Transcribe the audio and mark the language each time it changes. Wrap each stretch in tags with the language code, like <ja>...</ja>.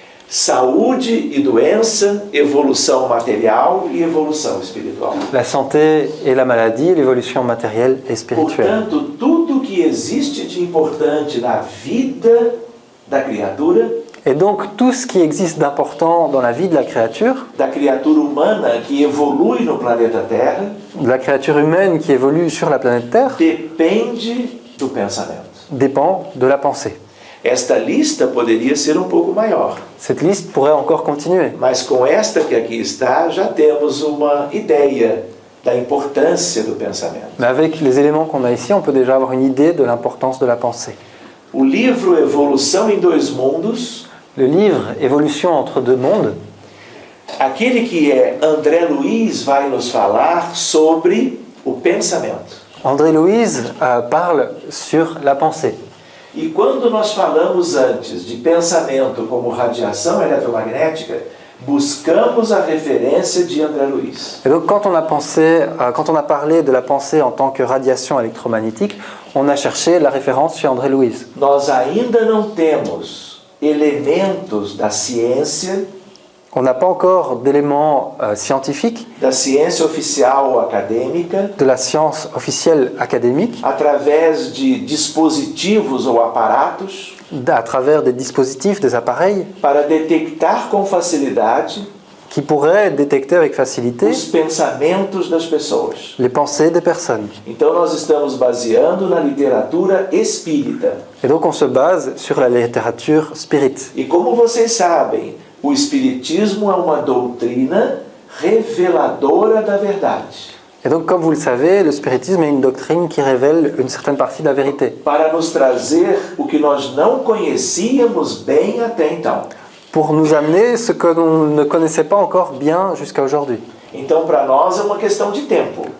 <pt>Saúde e doença, evolução material e evolução espiritual.</pt> <fr>La santé et la maladie, l'évolution matérielle et spirituelle.</fr> <pt>Portanto, tudo que existe de importante na vida da criatura,</pt> <fr>Et donc tout ce qui existe d'important dans la vie de la créature</fr> <pt>humana que evolui no planeta Terra,</pt> <fr>de la créature humaine qui évolue sur la planète Terre,</fr> <pt>depende do pensamento.</pt> <fr>dépend de la pensée.</fr> <pt>Esta lista poderia ser um pouco maior,</pt> <fr>Cette liste pourrait encore continuer.</fr> <pt>mas com esta que aqui está, já temos uma ideia da importância do pensamento.</pt> <fr>Mais avec les éléments qu'on a ici, on peut déjà avoir une idée de l'importance de la pensée.</fr> <pt>O livro Evolução em Dois Mundos,</pt> <fr>Le livre Évolution entre deux mondes,</fr> <pt>aquele que é André Luiz vai nos falar sobre o pensamento.</pt> <fr>André Louise parle sur la pensée.</fr> <pt>E quando nós falamos antes de pensamento como radiação eletromagnética, buscamos a referência de André Luiz.</pt> <fr>Et donc quand on a parlé de la pensée en tant que radiation électromagnétique, on a cherché la référence chez André Louise.</fr> <pt>Nós ainda não temos elementos da ciência,</pt> <fr>On n'a pas encore d'éléments scientifiques,</fr> <pt>da ciência oficial ou acadêmica,</pt> <fr>de la science officielle académique,</fr> <pt>através de dispositivos ou aparatos,</pt> <fr>à travers des dispositifs, des appareils,</fr> <pt>para detectar com facilidade</pt> <fr>qui pourraient détecter avec facilité</fr> <pt>os pensamentos das pessoas.</pt> <fr>les pensées des personnes.</fr> <pt>Então nós estamos baseando na literatura espírita.</pt> <fr>Et donc on se base sur la littérature spirit.</fr> <pt>E como vocês sabem, o espiritismo é uma doutrina reveladora da verdade.</pt> <fr>Et donc comme vous le savez, le spiritisme est une doctrine qui révèle une certaine partie de la vérité,</fr> <pt>Para nos trazer o que nós não conhecíamos bem até então.</pt> <fr>pour nous amener ce que l'on ne connaissait pas encore bien jusqu'à aujourd'hui.</fr> <pt>Então, para nós é uma questão de tempo.</pt>